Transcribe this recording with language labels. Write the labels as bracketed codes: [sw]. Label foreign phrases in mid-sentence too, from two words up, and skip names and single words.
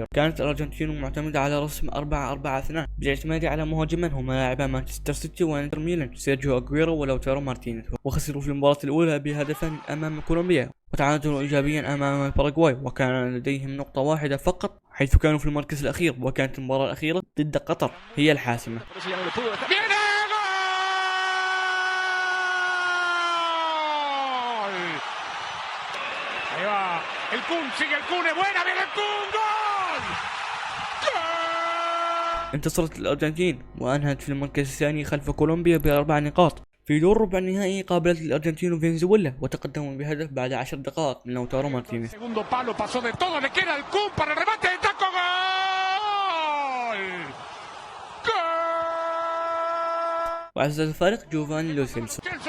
[ar] كانت الأرجنتين معتمدة على رسم 4-4-2 بالاعتماد على مهاجمين هما لاعبا مانشستر سيتي وانتر ميلان سيرجيو اغويرو ولوتارو مارتينيز، وخسروا في المباراة الأولى بهدفين أمام كولومبيا وتعادلوا إيجابيا أمام الباراغواي وكان لديهم نقطة واحدة فقط حيث كانوا في المركز الأخير، وكانت المباراة الأخيرة ضد قطر هي الحاسمة. [es] El Kun sigue el Kun, es buena, viene el Kun, ¡gol! [ar] انتصرت الأرجنتين وأنهت في المركز الثاني خلف كولومبيا ب4 نقاط. في دور ربع النهائي قابلت الأرجنتين فنزويلا وتقدموا بهدف بعد 10 دقائق من لوتارو مارتينيز. وعزز الفارق جوفاني لوسيلسو.